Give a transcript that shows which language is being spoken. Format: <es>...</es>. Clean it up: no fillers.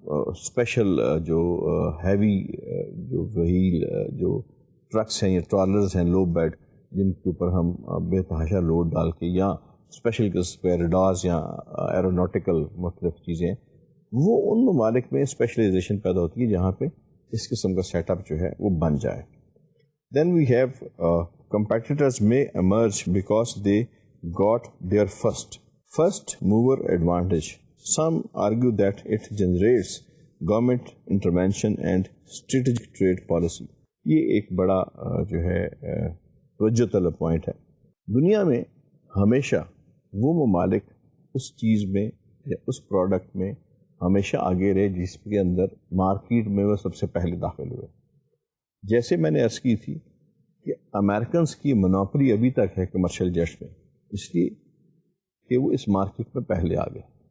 <ur>Special جو heavy جو wheel جو ٹرکس ہیں یا ٹرالرز ہیں لو بیڈ جن کے اوپر ہم بے تحاشا لوڈ ڈال کے، یا اسپیشل قسم کے ریڈارز یا ایروناٹیکل مختلف چیزیں، وہ ان ممالک میں اسپیشلائزیشن پیدا ہوتی ہے جہاں پہ اس قسم کا سیٹ اپ جو ہے وہ بن جائے.</ur> <en>Then we have competitors may emerge because they got their first mover advantage. Some argue that it generates government intervention and strategic trade policy.</en> <ur>یہ ایک بڑا جو ہے توجہ طلب پوائنٹ ہے. دنیا میں ہمیشہ وہ ممالک اس چیز میں یا اس پروڈکٹ میں ہمیشہ آگے رہے جس کے اندر مارکیٹ میں وہ سب سے پہلے داخل ہوئے. جیسے میں نے عرض کی تھی کہ امریکنس کی منوپلی ابھی تک ہے کمرشل جیٹس میں، اس لیے کہ وہ اس مارکیٹ میں پہلے آ گئے۔</ur>